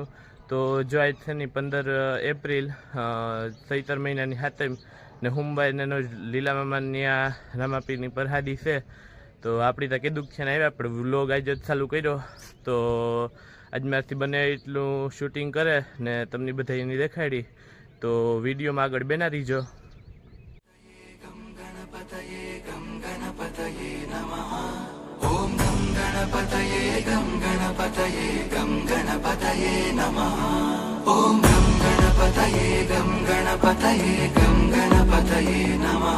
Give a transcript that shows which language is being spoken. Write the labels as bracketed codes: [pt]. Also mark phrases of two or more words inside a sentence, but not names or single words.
[gu] તો જો આજની 15 એપ્રિલ ચૈતર મહિનાની હાતમ ને હુંબાઈનો લીલા મામાની આ રામાપીરની પરહાદી છે। તો આપણી તો કીધું છે ને આવ્યા આપણે વ્લોગ આજે ચાલુ કર્યો। તો આજ મારાથી બને એટલું શૂટિંગ કરે ને તમને બધા એની દેખાડી। તો વિડીયોમાં આગળ બેના રહીજો। [sa] ओम गं गणपतये गं गणपतये नमः। ओम गं गणपतये गं गणपतये नमः।